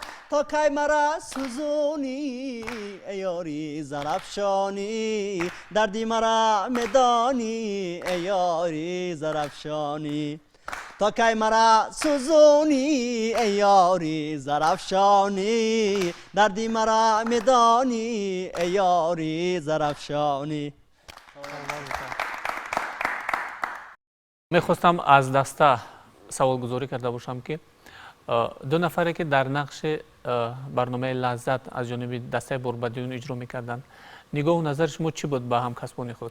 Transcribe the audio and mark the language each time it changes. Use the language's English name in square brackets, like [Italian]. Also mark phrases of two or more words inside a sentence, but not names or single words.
[Tajik] то кай маро сӯзонӣ ёри Зарафшонӣ дарди маро медонӣ ёри Зарафшонӣ то кай маро сӯзонӣ эй ёри Зарафшонӣ дарди маро медонӣ эй ёри Зарафшонӣ. мехостам аз даста саволгузорӣ карда бошам ки ду нафаре ки дар нақши барномаи лаззат аз ҷониби дастаи борбадиён иҷро мекарданд, нигоҳу назари шумо чӣ буд ба ҳамкасбони худ?